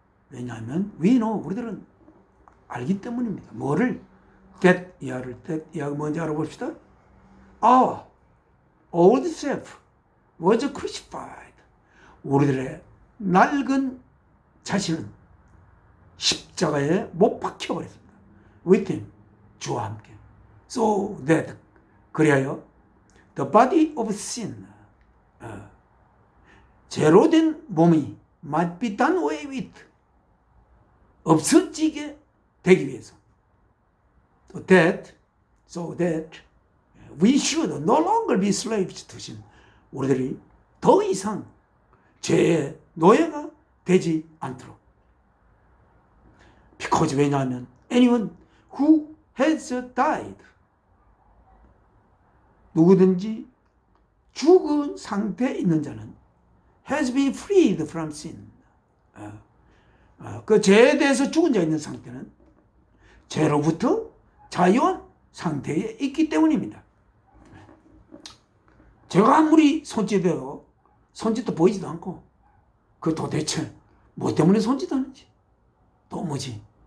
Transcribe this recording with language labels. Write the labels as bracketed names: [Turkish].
[Korean] 왜냐하면 [English] we know, [Korean] 우리들은 알기 때문입니다. 뭐를? that 이하가 뭔지 알아봅시다. [English] Our old self was crucified. [Korean] 우리들의 낡은 자신은 십자가에 못 박혀버렸습니다. [English] with him, [Korean] 주와 함께. [English] so that, [Korean] 그리하여 [English] the body of sin, [Korean] 죄로 된 몸이 [English] might be done away with, [Korean] 없어지게 되기 위해서. [English] So that we should no longer be slaves to sin. [Korean] 우리들이 더 이상 죄의 노예가 되지 않도록. [English] Because [Korean] 왜냐하면 [English] anyone who has died, [Korean] 누구든지 죽은 상태에 있는 자는 [English] has been freed from sin. [Korean] 그 죄에 대해서 죽은 자 있는 상태는 죄로부터 자유한 상태에 있기 때문입니다. 죄가 아무리 손짓해도 손짓도 보이지도 않고 그 도대체 뭐 때문에 손짓하는지 또 뭐지?